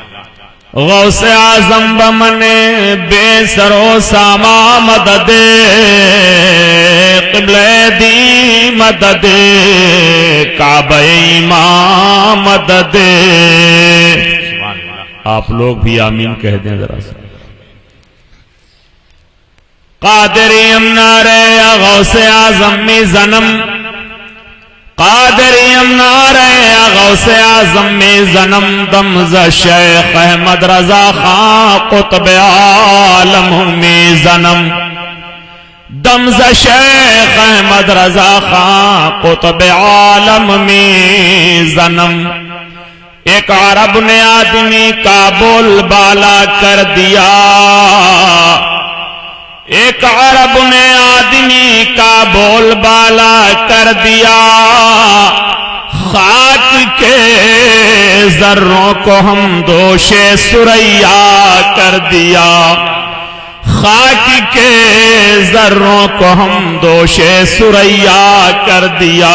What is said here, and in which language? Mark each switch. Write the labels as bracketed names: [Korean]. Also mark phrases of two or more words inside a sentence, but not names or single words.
[Persian] غوث اعظم بمن بے سر و ساما مدد قبلہ دی مدد کعبہ ایمان مدد. [Urdu] آپ لوگ بھی آمین کہہ دیں ذرا سا. [Persian] قادریم نعرہ یا غوث اعظم می زنم قادریم نعرہ یا غوث اعظم می زنم دمز شیخ احمد رضا خان قطب عالم می زنم دمز شیخ احمد رضا خان قطب عالم می زنم. [Urdu] ایک عرب نے آدمی کا بول بالا کر دیا ایک عرب نے آدمی کا بول بالا کر دیا خاک کے ذروں کو ہم دوش سریا کر دیا خاک کے ذروں کو ہم دوش سریا کر دیا.